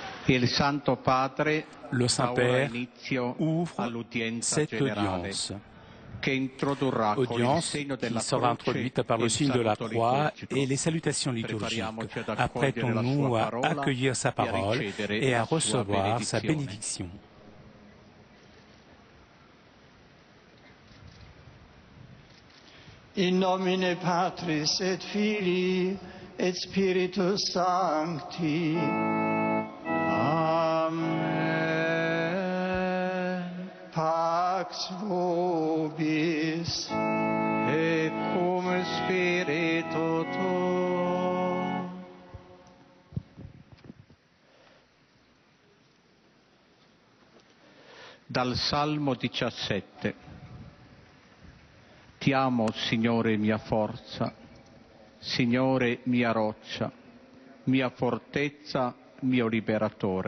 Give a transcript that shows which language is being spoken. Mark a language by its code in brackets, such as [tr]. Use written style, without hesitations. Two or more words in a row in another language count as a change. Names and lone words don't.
[fr] Le Saint-Père ouvre cette audience qui sera introduite par le signe de la croix et les salutations liturgiques. Apprêtons-nous à accueillir sa parole et à recevoir sa bénédiction. [la] In nomine Patris et Filii et Spiritus Sancti. Amen. Pax vobis. Et cum spiritu tuo. [it] Dal Salmo 17. Ti amo, Signore, mia forza, Signore, mia roccia, mia fortezza, mio liberatore.